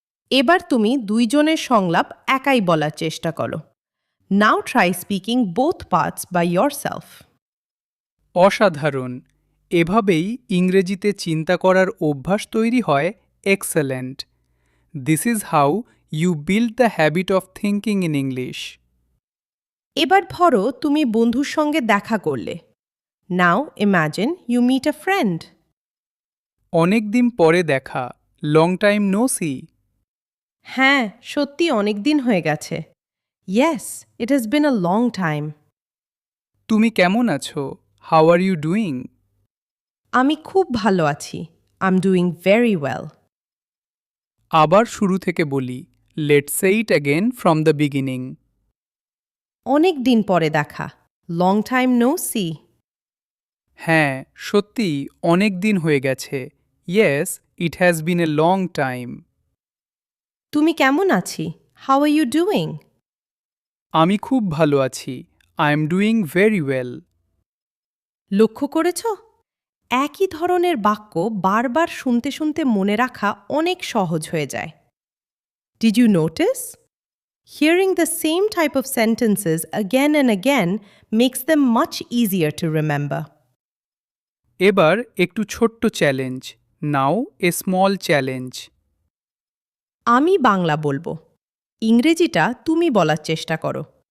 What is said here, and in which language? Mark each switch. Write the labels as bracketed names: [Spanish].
[Bangla] এবার তুমি দুইজনের সংলাপ একাই বলার চেষ্টা করো। [English] Now try speaking both parts by yourself. [Bangla] অসাধারণ! এভাবেই ইংরেজিতে চিন্তা করার অভ্যাস তৈরি হয়। Excellent! [English] This is how you build the habit of thinking in English. [Bangla] এবার ধরো তুমি বন্ধুর সঙ্গে দেখা করলে। [English] Now imagine you meet a friend. [Bangla] অনেক দিন পরে দেখা। [English] Long time no see. [Bangla] হ্যাঁ, সত্যি অনেক দিন হয়ে গেছে। [English] Yes, it has been a long time. [Bangla] তুমি কেমন আছো? [English] How are you doing? [Bangla] আমি খুব ভালো আছি। [English] I'm doing very well. [Bangla] আবার শুরু থেকে বলি, [English] Let's say it again from the beginning. [Bangla] অনেক দিন পরে দেখা। [English] Long time no see. [Bangla] হ্যাঁ, সত্যিই অনেক দিন হয়ে গেছে। [English] Yes, it has been a long time. [Bangla] তুমি কেমন আছি? [English] How are you doing? [Bangla] আমি খুব ভালো আছি। [English] I am doing very well. [Bangla] লক্ষ্য করেছ? একই ধরনের বাক্য বারবার শুনতে শুনতে মনে রাখা অনেক সহজ হয়ে যায়। [English] Did you notice? Hearing the same type of sentences again and again makes them much easier to remember. [Bangla] এবার একটু ছোট্ট challenge. [English] Now a small challenge. [Bangla] আমি বাংলা বলবো। ইংরেজিটা তুমি বলার চেষ্টা করো।